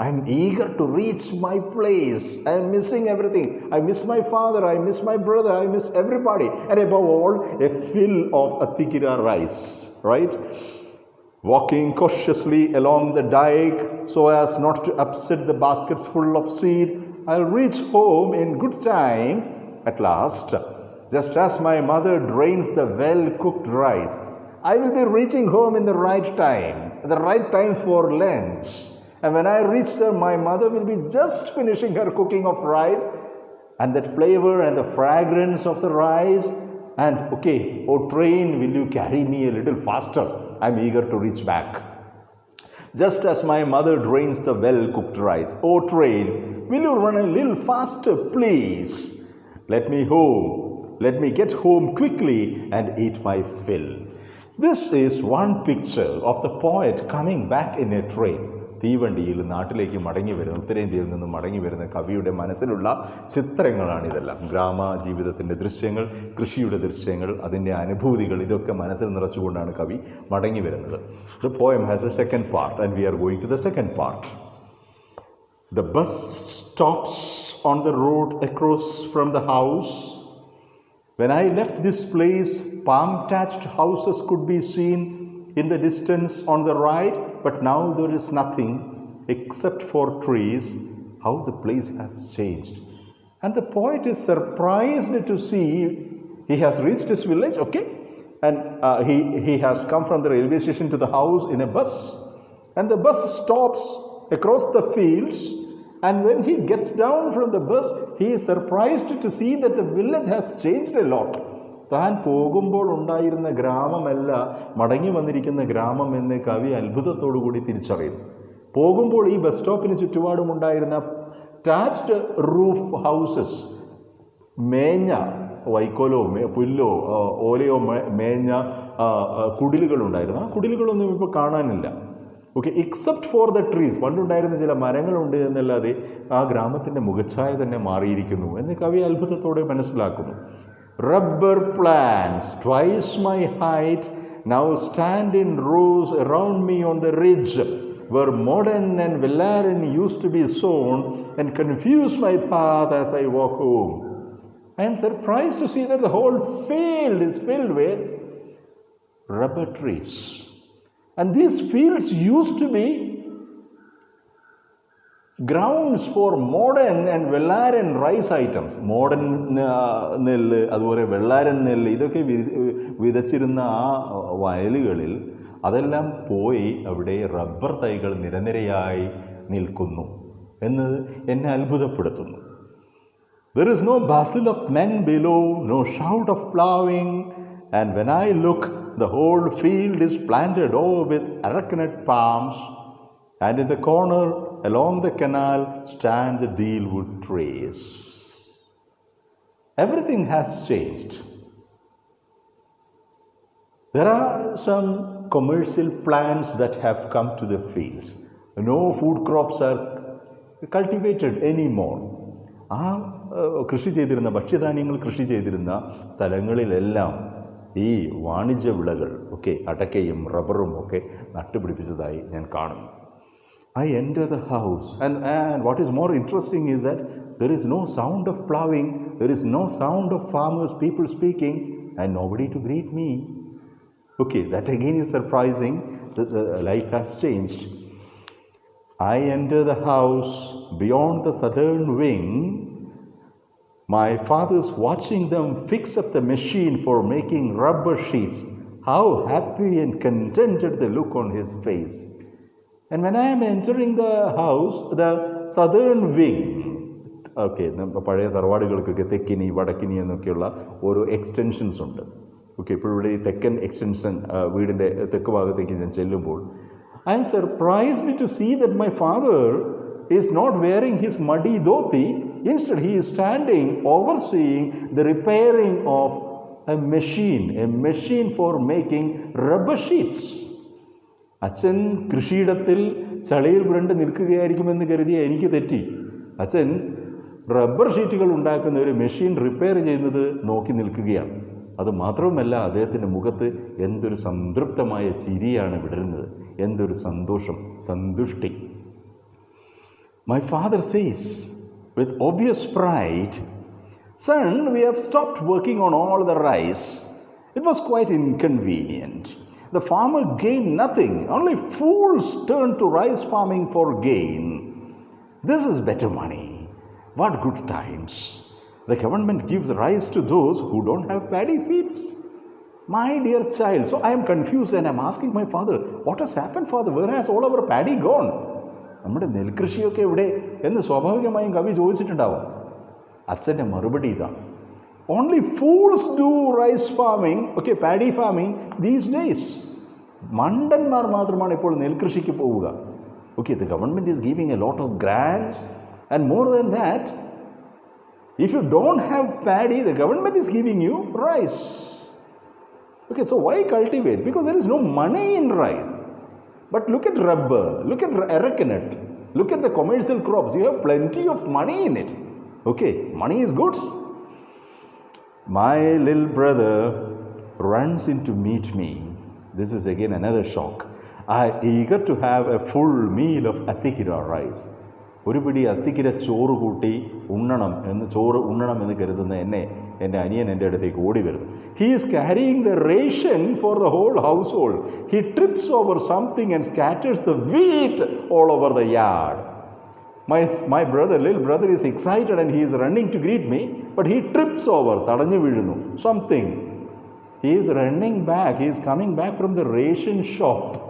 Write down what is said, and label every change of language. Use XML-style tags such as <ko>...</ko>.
<en>I'm eager to reach my place. I'm missing everything. I miss my father, I miss my brother, I miss everybody, and above all a fill of അത്തിക്കിര rice, right? Walking cautiously along the dike so as not to upset the baskets full of seed, I'll reach home in good time at last. Just as my mother drains the well-cooked rice, I will be reaching home in the right time for lunch. And when I reach there, my mother will be just finishing her cooking of rice, and that flavor and the fragrance of the rice. And okay, oh train, will you carry me a little faster? I'm eager to reach back. Just as my mother drains the well-cooked rice, oh train, will you run a little faster, please? Let me get home quickly and eat my fill. This is one picture of the poet coming back in a train.</en> <ml>തീവണ്ടിയിൽ നാട്ടിലേക്ക് മടങ്ങി വരുന്ന, ഉത്തരേന്ത്യയിൽ നിന്ന് മടങ്ങി വരുന്ന കവിയുടെ മനസ്സിലുള്ള ചിത്രങ്ങളാണിതെല്ലാം. ഗ്രാമ ജീവിതത്തിൻ്റെ ദൃശ്യങ്ങൾ, കൃഷിയുടെ ദൃശ്യങ്ങൾ, അതിൻ്റെ അനുഭൂതികൾ, ഇതൊക്കെ മനസ്സിൽ നിറച്ചുകൊണ്ടാണ് കവി മടങ്ങി വരുന്നത്.</ml> <en>The poem has a second part and we are going to the second part. The bus stops on the road across from the house. When I left this place, palm-thatched houses could be seen in the distance on the right, but now there is nothing except for trees. How the place has changed. And the poet is surprised to see he has reached his village, okay, and he has come from the railway station to the house in a bus, and the bus stops across the fields, and when he gets down from the bus, he is surprised to see that the village has changed a lot.</en> <ml>താൻ പോകുമ്പോൾ ഉണ്ടായിരുന്ന ഗ്രാമമല്ല മടങ്ങി വന്നിരിക്കുന്ന ഗ്രാമം എന്ന് കവി അത്ഭുതത്തോടു കൂടി തിരിച്ചറിയുന്നു. പോകുമ്പോൾ ഈ ബസ് സ്റ്റോപ്പിന് ചുറ്റുപാടും ഉണ്ടായിരുന്ന</ml> <en>thatched roof houses,</en> <ml>മേഞ്ഞ വൈക്കോലോ പുല്ലോ ഓലയോ മേഞ്ഞ കുടിലുകളുണ്ടായിരുന്നു. ആ കുടിലുകളൊന്നും ഇപ്പോൾ കാണാനില്ല. Okay,</ml> <en>except for the trees,</en> <ml>പണ്ടുണ്ടായിരുന്ന ചില മരങ്ങളുണ്ട് എന്നല്ലാതെ ആ ഗ്രാമത്തിൻ്റെ മുഖച്ഛായ തന്നെ മാറിയിരിക്കുന്നു എന്ന് കവി അത്ഭുതത്തോടെ മനസ്സിലാക്കുന്നു.</ml> <en>Rubber plants, twice my height, now stand in rows around me on the ridge where modern and valerian used to be sown and confuse my path as I walk home. I am surprised to see that the whole field is filled with rubber trees. And these fields used to be grounds for modern and വെള്ളാരൻ rice items.</en> <ml>Modern നെല്ല്, അതുപോലെ വെള്ളാരൻ നെല്ല്, ഇതൊക്കെ വിതച്ചിരുന്ന ആ വയലുകളിൽ അതെല്ലാം പോയി അവിടെ rubber തൈകൾ നിരനിരയായി നിൽക്കുന്നു എന്നത് എന്നെ അത്ഭുതപ്പെടുത്തുന്നു.</ml> <en>There is no bustle of men below, no shout of plowing, and when I look, the whole field is planted over with arecanut palms, and in the corner along the canal stand the dealwood trees. Everything has changed. There are some commercial plants that have come to the fields. No food crops are cultivated anymore.</en> <ml>ആ കൃഷി ചെയ്തിരുന്ന ഭക്ഷ്യധാന്യങ്ങൾ കൃഷി ചെയ്തിരുന്ന സ്ഥലങ്ങളിലെല്ലാം ഈ വാണിജ്യ വിളകൾ ഒക്കെ അടക്കയും റബ്ബറും ഒക്കെ നട്ടുപിടിപ്പിച്ചതായി ഞാൻ കാണുന്നു.</ml> <en>I enter the house and what is more interesting is that there is no sound of plowing, there is no sound of farmers, people speaking, and nobody to greet me. Okay, that again is surprising. The life has changed. I enter the house beyond the southern wing. My father's watching them fix up the machine for making rubber sheets. How happy and contented they look on his face. And when I am entering the house, the southern wing, okay,</en> <ml>പഴയ തറവാടുകൾക്കൊക്കെ തെക്കിനി വടക്കിനി എന്നൊക്കെയുള്ള ഓരോ extensions ഉണ്ട്. Okay, ഇപ്പോൾ ഇവിടെ ഈ തെക്കൻ extension വീടിൻ്റെ തെക്ക് ഭാഗത്തേക്ക് ഞാൻ ചെല്ലുമ്പോൾ</ml> <en>I am surprised to see that my father is not wearing his muddy dhoti. Instead, he is standing overseeing the repairing of a machine for making rubber sheets.</en> <ml>അച്ഛൻ കൃഷിയിടത്തിൽ ചളിയിൽ പുരണ്ട് നിൽക്കുകയായിരിക്കുമെന്ന് കരുതിയ എനിക്ക് തെറ്റി. അച്ഛൻ റബ്ബർ ഷീറ്റുകൾ ഉണ്ടാക്കുന്ന ഒരു മെഷീൻ റിപ്പയർ ചെയ്യുന്നത് നോക്കി നിൽക്കുകയാണ്. അത് മാത്രവുമല്ല, അദ്ദേഹത്തിൻ്റെ മുഖത്ത് എന്തൊരു സംതൃപ്തമായ ചിരിയാണ് വിടരുന്നത്, എന്തൊരു സന്തോഷം, സന്തുഷ്ടി.</ml> <en>My father says with obvious pride, "Son, we have stopped working on all the rice. It was quite inconvenient. The farmer gained nothing. Only fools turn to rice farming for gain. This is better money. What good times. The government gives rice to those who don't have paddy fields." My dear child, so I am confused and I am asking my father, what has happened, father? Where has all our paddy gone?</en> <ml>നമ്മുടെ നെൽകൃഷിയൊക്കെ എവിടെ എന്ന് സ്വാഭാവികമായും കവി ചോദിച്ചിട്ടുണ്ടാവും. അച്ഛൻ്റെ മറുപടി ഇതാണ്,</ml> <en>Only fools do rice farming, okay, paddy farming these days.</en> <ml>മണ്ടന്മാർ മാത്രമാണ് ഇപ്പോൾ നെൽകൃഷിക്ക് പോവുക.</ml> <en>Okay, the government is giving a lot of grants and more than that, if you don't have paddy, the government is giving you rice. Okay, so why cultivate? Because there is no money in rice. But look at rubber, look at arecanut, look at the commercial crops. You have plenty of money in it. Okay, money is good. My little brother runs in to meet me. This is again another shock. I eager to have a full meal of Atikira rice.</en> <ml>ഒരു പിടി അത്തിക്കിര ചോറ് ഉണ്ണണം എന്ന് കരുതുന്ന എൻ്റെ അനിയൻ എൻ്റെ അടുത്തേക്ക് ഓടി വരുന്നു.</ml> <en>He is carrying the ration for the whole household. He trips over something and scatters the wheat all over the yard. My little brother is excited and he is running to greet me, but he trips over,</en> <ml>തടഞ്ഞു വീഴുന്നു,</ml> <en>something. He is running back, he is coming back from the ration shop.</en>